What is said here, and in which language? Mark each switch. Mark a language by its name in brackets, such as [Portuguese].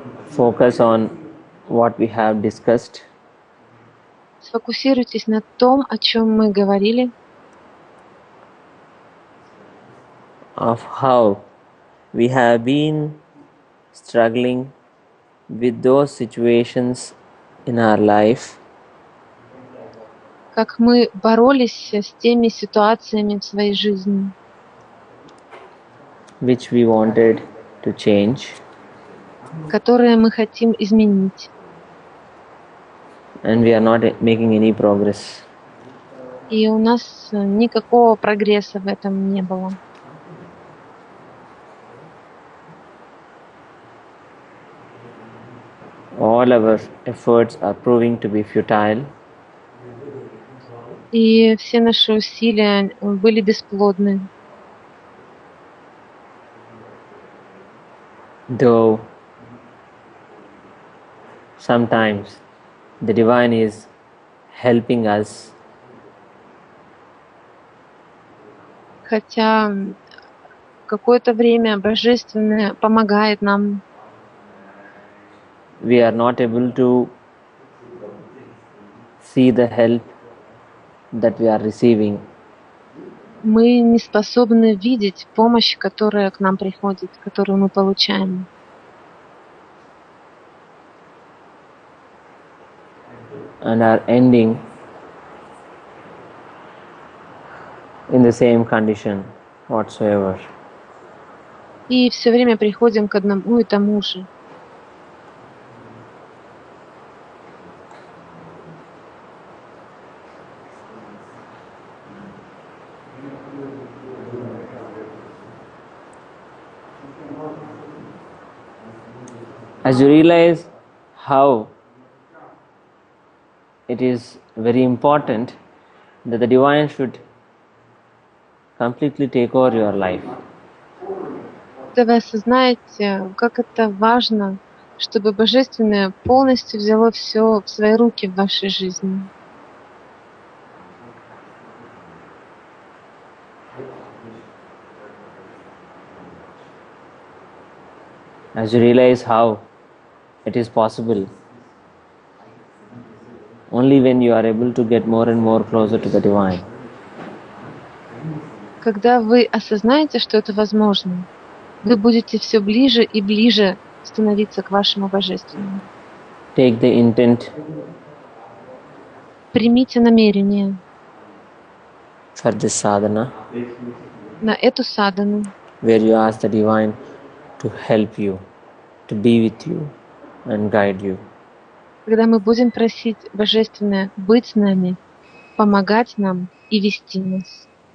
[English] Focus on what we have discussed. [Russian] Сфокусируйтесь на том, о чем мы говорили, [English] Of how we have been struggling with those situations in our life [Russian] как мы боролись с теми ситуациями в своей жизни, [English] which we wanted to change, [Russian] которые мы хотим изменить. [English] and we are not making any progress. [Russian] И у нас никакого прогресса в этом не было. [English] All our efforts are proving to be futile. [Russian] И все наши усилия были бесплодны. [English] Though sometimes the divine is helping us, [Russian] Хотя какое-то время Божественное помогает нам, [English] we are not able to see the help that we are receiving. [Russian] мы не способны видеть помощь, которая к нам приходит, которую мы получаем. [English] And are ending in the same condition whatsoever. [Russian] И все время приходим к одному и тому же. [English] As you realize how it is very important that the divine should completely take over your life, [Russian] Когда вы осознаете, как это важно, чтобы Божественное полностью взяло все в свои руки в вашей жизни. [English] As you realize how it is possible, only when you are able to get more and more closer to the divine. [Russian] Когда вы осознаете, что это возможно, вы будете все ближе и ближе становиться к вашему Божественному. [English] Take the intent [Russian] Примите намерение [English] for this sadhana, [Russian] на эту садхану, [English] where you ask the divine to help you, to be with you and guide you. [Russian] когда мы будем просить Божественное быть с нами, помогать нам и вести нас.